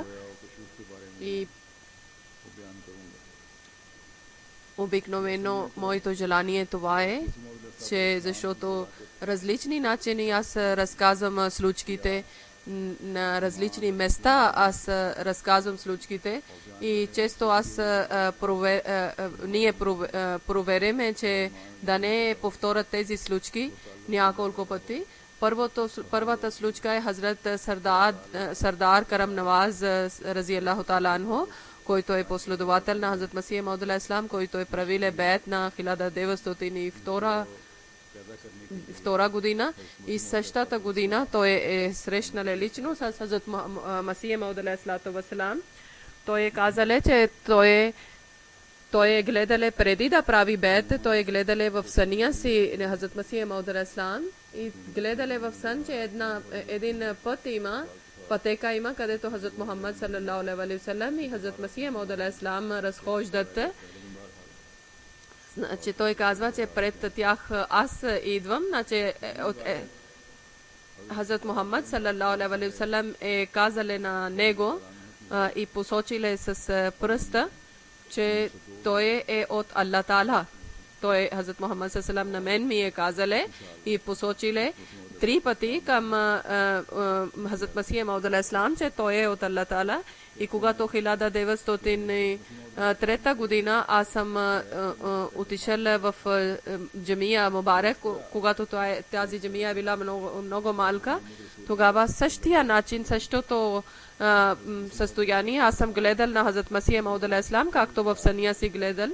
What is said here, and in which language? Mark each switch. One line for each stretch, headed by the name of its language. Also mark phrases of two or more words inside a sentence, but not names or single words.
Bulgarian: И обикновено моето желание това е, че защото различни начини аз разказвам случките, на различни места аз разказвам случките и често аз ние провериме, че да не повторят тези случки няколко пъти. Първата случка е Хазрат Сардар Карам Наваз
Arabic: رضي الله تعالى عنه,
Bulgarian: който е последовател на Хазрат Масия Мауд алейхиссалам, който е правил беят на 1902 година и същата година той е срещнал лично с Хазрат Масия Мауд алейхиссалам. Той е казал, че той е гледал преди да прави беят, той е гледал в съня си на Хазрат Масия Мауд алейхиссалам и гледал в сън, че един път има пътека има, където Хазрат Мухаммад
Arabic: صلى الله عليه وسلم
Bulgarian: и Хазрат Масия Мауд алейхиссалам разхождат. Значи той казва, че пред тях аз идвам, значи Хазрат Мухаммад
Arabic: صلى الله عليه وسلم
Bulgarian: е казал на него и посочил с пръста, че той е от Аллах Таала. Той Хазрат Мухаммад
Arabic: صلى الله عليه وسلم
Bulgarian: на мен ми е казал и посочил 3 пъти към Хазрат Масия Мауд алейхиссалам, че той е от Аллах Таала. И когато 1903 година аз съм отишъл в джамия Мубарак, когато тази джамия е била много малка, тогава същия начин, същото състояние аз съм гледал на Хазрат Масия Мауд алейхиссалам, както в съня си гледал.